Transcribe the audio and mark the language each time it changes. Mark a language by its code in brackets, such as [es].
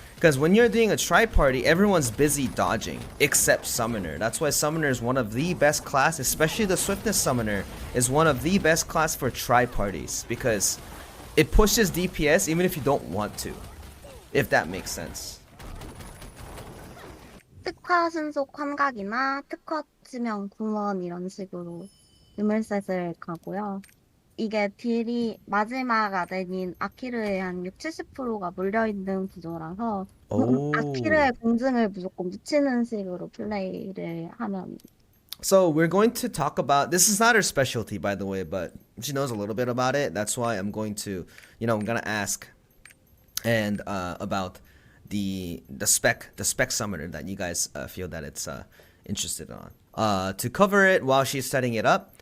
[en] Because when you're doing a tri-party, everyone's busy dodging, except Summoner. That's why Summoner is one of the best class, especially the Swiftness Summoner is one of the best class for tri-parties, because it pushes DPS even if you don't want to, if that makes sense. [ko] 특화 신속 환각이나 특화 치명 궁원 이런 식으로 유물셋을 가고요. 이게 딜이 마지막 아덴인 아키르의 한 60~70%가 몰려있는 구조라서 아키르의 공증을 무조건 묻히는 식으로 플레이를 하면. [en] So we're going to talk about, this is not her specialty by the way, but she knows a little bit about it. That's why I'm going to, I'm gonna ask and about the spec summoner that you guys feel that it's interested on. To cover it while she's setting it up,